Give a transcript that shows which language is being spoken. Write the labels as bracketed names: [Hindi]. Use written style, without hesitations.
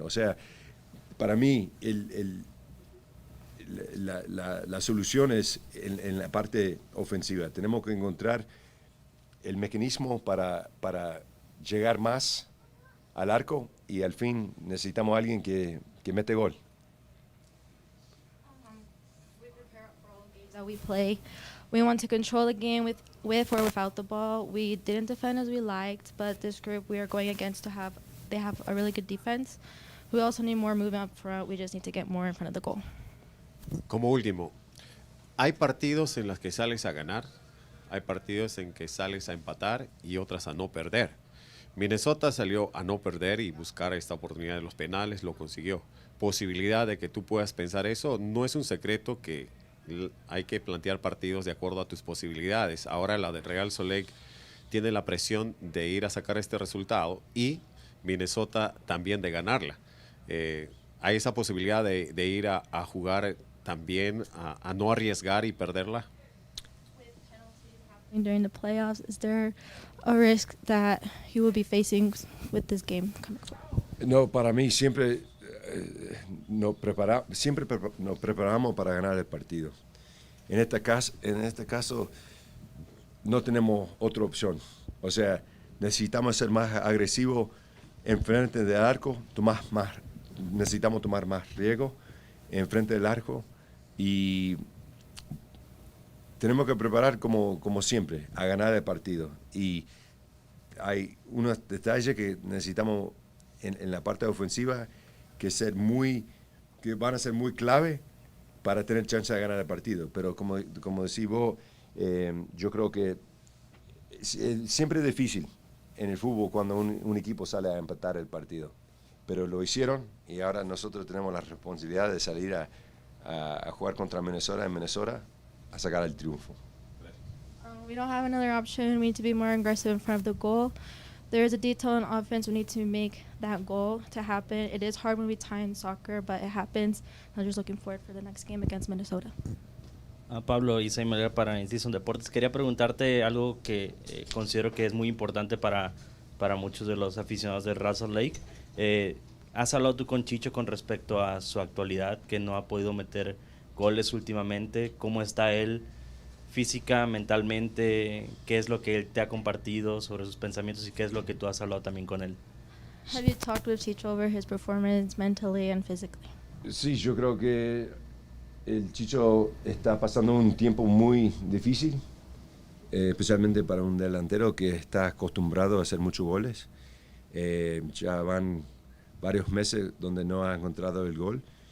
[Spanish] O sea, para mí la solución es en la parte ofensiva. Tenemos que encontrar el mecanismo para llegar más al arco, y al fin necesitamos a alguien que mete gol. [English] We prepare for all the games that we play. We want to control the game with or without the ball. We didn't defend as we liked, but this group we are going against they have a really good defense. We also need more movement up front. We just need to get more in front of the goal. [Spanish] Como último, hay partidos en los que sales a ganar, hay partidos en que sales a empatar y otras a no perder. Minnesota salió a no perder y buscar esta oportunidad de los penales, lo consiguió. Posibilidad de que tú puedas pensar eso, no es un secreto que hay que plantear partidos de acuerdo a tus posibilidades. Ahora la de Real Soleil tiene la presión de ir a sacar este resultado y Minnesota también de ganarla. ¿Hay esa posibilidad de ir a jugar también, a no arriesgar y perderla? [English] During the playoffs, is there a risk that you will be facing with this game coming forward? [Spanish] No, para mí siempre nos preparamos para ganar el partido. En este caso no tenemos otra opción. O sea, necesitamos ser más agresivos en frente del arco, necesitamos tomar más riesgo en frente del arco y tenemos que preparar como siempre, a ganar el partido. Y hay unos detalles que necesitamos en la parte ofensiva, que van a ser muy clave para tener chance de ganar el partido. Pero como decís vos, yo creo que siempre es difícil en el fútbol cuando un equipo sale a empatar el partido. Pero lo hicieron y ahora nosotros tenemos la responsabilidad de salir a jugar contra Minnesota en Minnesota a sacar el triunfo. [English] We don't have another option. We need to be more aggressive in front of the goal. There is a detail in offense. We need to make that goal to happen. It is hard when we tie in soccer, but it happens. I'm just looking forward for the next game against Minnesota. [Spanish] Pablo, Isai Malera para Incision Deportes. Quería preguntarte algo que considero que es muy importante para muchos de los aficionados del RSL Lake. ¿Has hablado tú con Chicho con respecto a su actualidad, que no ha podido meter goles últimamente? ¿Cómo está él física, mentalmente? ¿Qué es lo que él te ha compartido sobre sus pensamientos y qué es lo que tú has hablado también con él? [English] Have you talked with Chicho over his performance mentally and physically? [Spanish] Sí, yo creo que el Chicho está pasando un tiempo muy difícil, especialmente para un delantero que está acostumbrado a hacer muchos goles. Ya van varios meses donde no ha encontrado el gol.